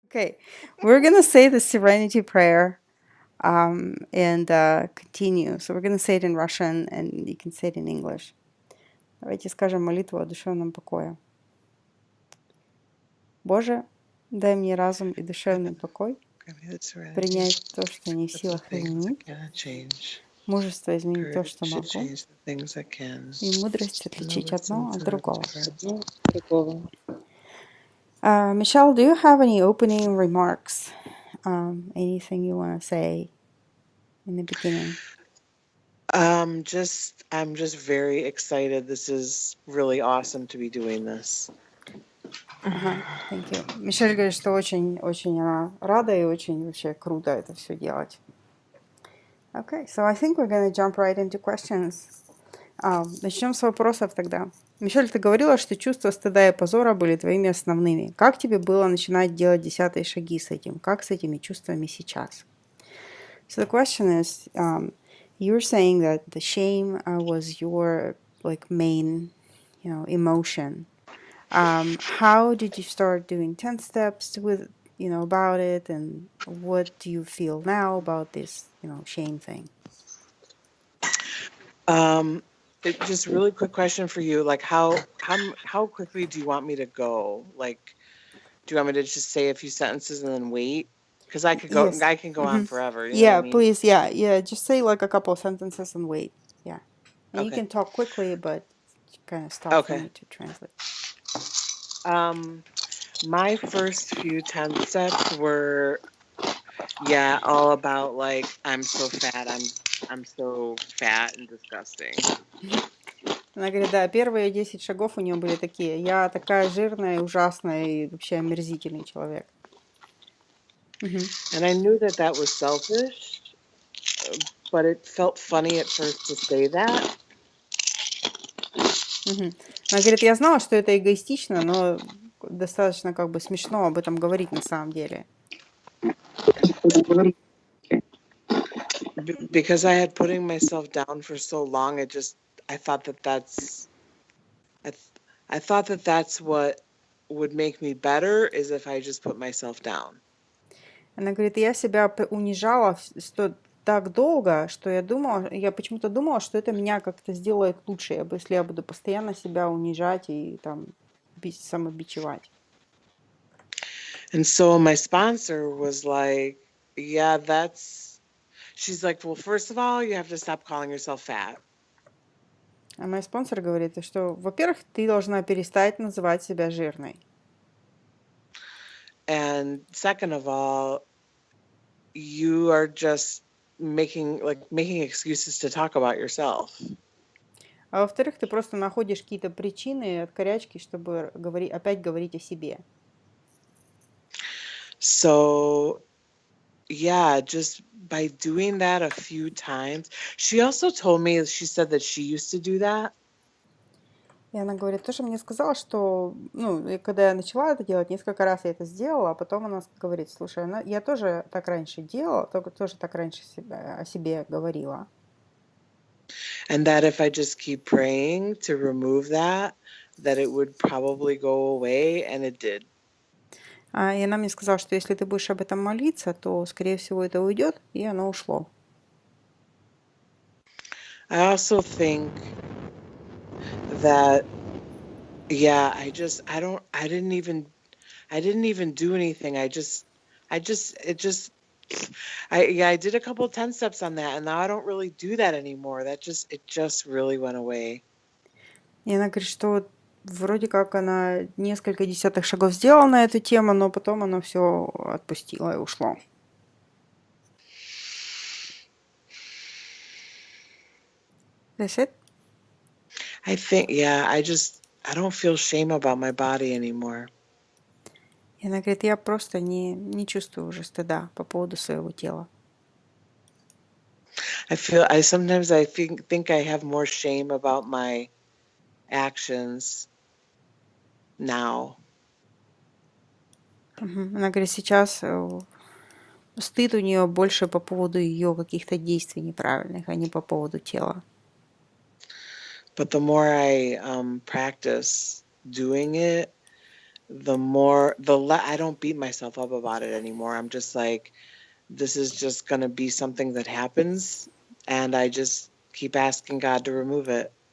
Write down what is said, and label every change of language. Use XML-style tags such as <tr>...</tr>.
<en>Okay, we're gonna say the Serenity Prayer and continue. So we're gonna say it in Russian and you can say it in English.</en> <ru>Давайте скажем молитву о душевном покое. Боже, дай мне разум и душевный покой, принять то, что не в силах изменить, мужество изменить то, что могу, и мудрость отличить одно от другого.</ru> <en>Michelle, do you have any opening remarks? Anything you want to say in the beginning? I'm just very excited. This is really awesome to be doing this. Thank you.</en> <ru>Мишель говорит, что очень она рада и очень вообще круто это все делать.</ru> <en>Okay, so I think we're going to jump right into questions.</en> <ru>Начнем с вопросов тогда. Мишель, ты говорила, что чувства стыда и позора были твоими основными. Как тебе было начинать делать 10-е шаги с этим? Как с этими чувствами сейчас?</ru> <en>So the question is, you're saying that the shame was your main, emotion. How did you start doing 10 steps with, about it, and what do you feel now about this, shame thing? Just really quick question for you. Like, how quickly do you want me to go? Like, do you want me to just say a few sentences and then wait? Because I could go. Yes. I can go on forever. You know what I mean? Please. Yeah. Just say like a couple of sentences and wait. Yeah. And you can talk quickly, but kind of stop for me to translate. My first few 10 steps were, all about like, I'm so fat, I'm so fat and disgusting.</en> <ru>Она говорит, да, первые 10 шагов у нее были такие. Я такая жирная, ужасная и вообще омерзительный человек.</ru> <en>And I knew that was selfish, but it felt funny at first to say that.</en> <ru>Она говорит, я знала, что это эгоистично, но достаточно как бы смешно об этом говорить на самом деле.</ru> <en>Because I had putting myself down for so long, I thought that that's what would make me better is if I just put myself down.</en> <ru>Она говорит, я себя унижала так долго, что я почему-то думала, что это меня как-то сделает лучше, если я буду постоянно себя унижать и там самобичевать.</ru> <en>And so my sponsor was like, she's like, well, first of all, you have to stop calling yourself fat.</en> <ru>А мой спонсор говорит, что, во-первых, ты должна перестать называть себя жирной.</ru> <en>And second of all, you are just making excuses to talk about yourself.</en> <ru>А во-вторых, ты просто находишь какие-то причины от корячки, чтобы опять говорить о себе.</ru> <en>So, just by doing that a few times. She also told me, she said that she used to do that.</en> <ru>И она говорит, тоже мне сказала, что, когда я начала это делать, несколько раз я это сделала, а потом она говорит, слушай, я тоже так раньше делала, тоже так раньше о себе говорила.</ru> <en>And that if I just keep praying to remove that it would probably go away, and it did.</en> <ru>И она мне сказала, что если ты будешь об этом молиться, то, скорее всего, это уйдет, и оно ушло.</ru> <en>I also think that, I didn't even do anything. I did a couple 10 steps on that, and now I don't really do that anymore. It just really went away.</en> <ru>И она говорит, что вроде как она несколько десятых шагов сделала на эту тему, но потом она все отпустила и ушло.</ru> <en>That's it? I think, I don't feel shame about my body anymore.</en> <ru>И она говорит, я просто не чувствую уже стыда по поводу своего тела.</ru> <en>Sometimes I think I have more shame about my actions now.</en> <ru>Она говорит, сейчас стыд у нее больше по поводу ее каких-то действий неправильных, а не по поводу тела.</ru> <en>But the more I practice doing it, I don't beat myself up about it anymore. I'm just like, this is just going to be something that happens, and I just keep asking God to remove it.</en>